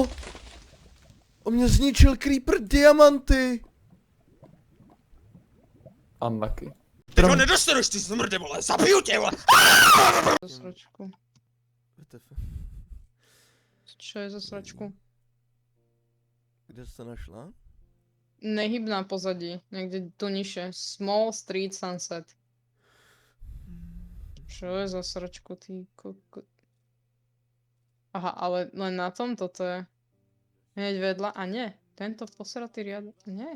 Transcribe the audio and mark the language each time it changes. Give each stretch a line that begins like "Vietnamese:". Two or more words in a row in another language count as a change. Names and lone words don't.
Czech: On mě zničil creeper diamanty. Unlucky. Teď ho nedostaneš, ty smrde, vole, zabiju tě, vole! Za sračku. WTF.
Slovak: Čo je za sračku?
Czech: Kde jsi to našla? Nehyb na pozadí,
Slovak: niekde tu nižšie.
English: Small Street Sunset.
Slovak: Čo je za sračku, ty kokot? Aha, ale len na tom toto je. Hneď vedľa, a nie. Tento posratý riadok, nie.